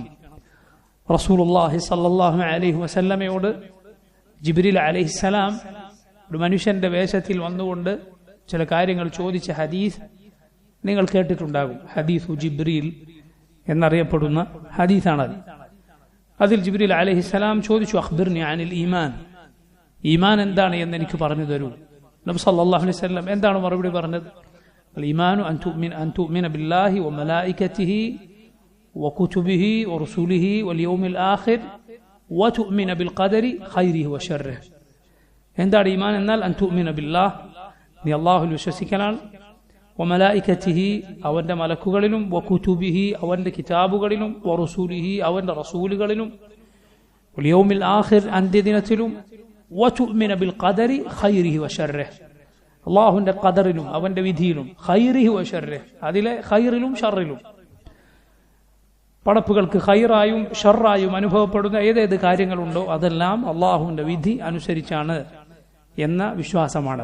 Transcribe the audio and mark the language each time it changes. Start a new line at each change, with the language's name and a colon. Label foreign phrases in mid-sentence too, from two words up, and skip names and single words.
Arabic: رسول الله صلى الله عليه
Malayalam: വസല്ലമയോട് ജിബ്രീൽ അലൈഹിസ്സലാം ഒരു മനുഷ്യന്റെ വേഷത്തിൽ വന്നുകൊണ്ട് ചില കാര്യങ്ങൾ ചോദിച്ച ഹദീസ് നിങ്ങൾ കേട്ടിട്ടുണ്ടാകും. ഹദീസു ജിബ്രീൽ എന്നറിയപ്പെടുന്ന ഹദീസാണത്. അതിൽ ജിബ്രീൽ അലൈഹിസ്സലാം ചോദിച്ചു,
Arabic: أخبرني عن الإيمان,
Malayalam: ഈമാൻ എന്താണ് എന്ന് എനിക്ക് പറഞ്ഞു തരൂ. നബി
Arabic: صلى الله عليه وسلم
Malayalam: എന്താണ് മറുപടി പറഞ്ഞത്?
Arabic: الإيمان أن تؤمن بالله وملائكته وكتبه ورسله واليوم الآخر وتؤمن بالقدر خيره وشره.
Malayalam: എന്താണ് ഈമാൻ എന്നാൽ
Arabic: أن تؤمن بالله,
Malayalam: നീ അല്ലാഹുവിൽ വിശ്വസിക്കലാണ്, വമലായികതിഹി അവന്റെ മലക്കുകളിലും, വകുതുബിഹി അവന്റെ കിതാബുകളിലും, വറസൂലിഹി അവന്റെ റസൂലുകളിലും,
Arabic: واليوم الآخر
Malayalam: അന്ത്യദിനത്തിലും,
Arabic: وتؤمن بالقدر خيره وشره
Malayalam: അല്ലാഹുവിന്റെ ഖദറിലും അവന്റെ വിധിയിലും,
Arabic: خيره وشره
Malayalam: അതിലെ ഖൈറിലും ഷർറിലും, പടപ്പുകൾക്ക് ഖൈറായും ഷർറായും അനുഭവപ്പെടുന്ന ഏതേത് കാര്യങ്ങളുണ്ടോ അതെല്ലാം അള്ളാഹുവിന്റെ വിധി അനുസരിച്ചാണ് എന്ന വിശ്വാസമാണ്.